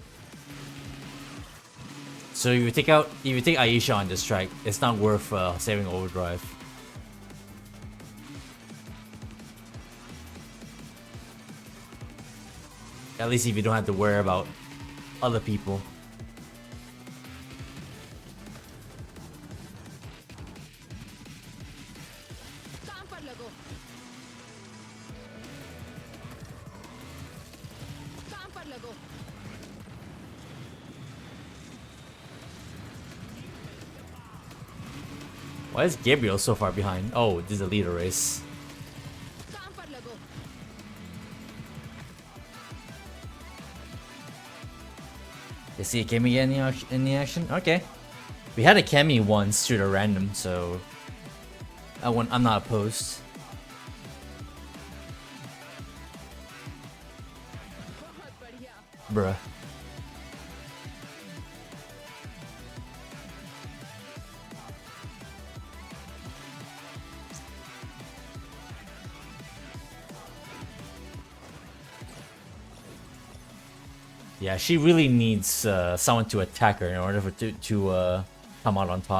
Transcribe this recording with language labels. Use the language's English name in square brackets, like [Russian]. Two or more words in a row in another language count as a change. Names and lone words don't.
[English] So if you take Aisha on this track, it's not worth saving overdrive. At least if you don't have to worry about other people. [Hindi] काम पर लगो काम पर लगो [English] Why is Gabriel so far behind? Oh, this is a leader race. [Hindi] काम पर लगो [English] You see a Kemi in the action? Okay. We had a Kemi once through the random, so I'm not opposed. [Hindi] बहुत बढ़िया [English] Bruh. Yeah, she really needs someone to attack her in order to come out on top.